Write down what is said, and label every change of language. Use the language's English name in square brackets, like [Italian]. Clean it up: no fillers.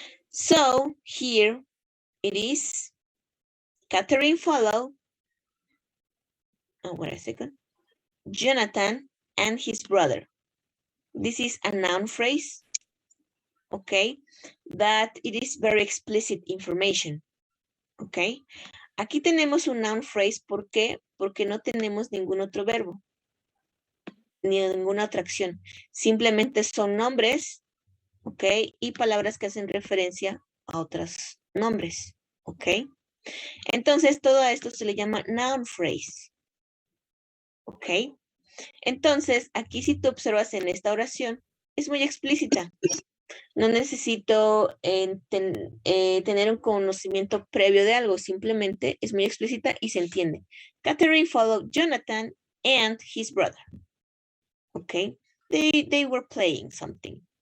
[English] So, here it is, Catherine followed, oh, wait a second, Jonathan and his brother. This is a noun phrase, okay, that it is very explicit information, okay. [Spanish] Aquí tenemos un noun phrase, ¿por qué? Porque no tenemos ningún otro verbo, ni ninguna otra acción. Simplemente son nombres, ok, y palabras que hacen referencia a otros nombres, ok. Entonces, todo esto se le llama noun phrase, ok. Entonces, aquí si tú observas en esta oración, es muy explícita. No necesito tener un conocimiento previo de algo, simplemente es muy explícita y se entiende. [English] Catherine followed Jonathan and his brother. Okay, they were playing something.